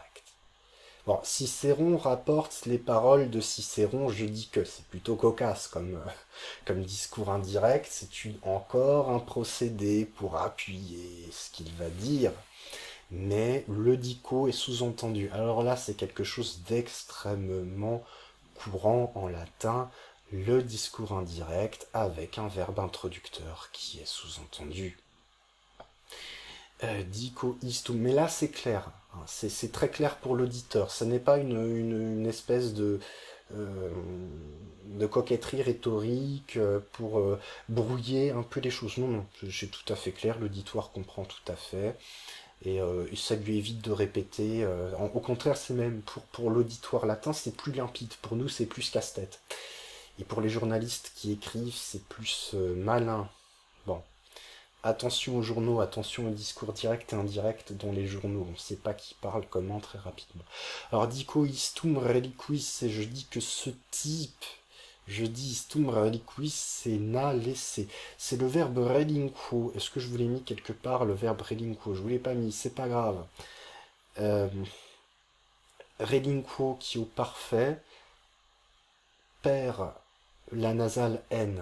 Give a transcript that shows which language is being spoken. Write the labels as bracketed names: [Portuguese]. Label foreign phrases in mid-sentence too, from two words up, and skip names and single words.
[French] Bon, Cicéron rapporte les paroles de Cicéron, je dis que c'est plutôt cocasse comme discours indirect, c'est encore un procédé pour appuyer ce qu'il va dire, mais le dico est sous-entendu. Alors là, c'est quelque chose d'extrêmement courant en latin le discours indirect avec un verbe introducteur qui est sous-entendu. [Latin] Dico istum, [French] mais là c'est clair, hein, c'est très clair pour l'auditeur, ça n'est pas une espèce euh, de coquetterie rhétorique pour brouiller un peu les choses. Non, non, c'est tout à fait clair, l'auditoire comprend tout à fait, et ça lui évite de répéter. Au contraire, c'est même pour l'auditoire latin, c'est plus limpide, pour nous c'est plus casse-tête. Et pour les journalistes qui écrivent, c'est plus malin. Bon. Attention aux journaux, attention aux discours directs et indirects dans les journaux. On ne sait pas qui parle comment très rapidement. Alors, [Latin] dico istum reliquis, [French] et je dis que ce type, je dis [Latin] istum reliquis, [French] c'est n'a laissé. C'est le verbe relinquo. Est-ce que je vous l'ai mis quelque part, le verbe relinquo? Je vous l'ai pas mis, c'est pas grave. Euh, relinquo qui au parfait perd la nasale N.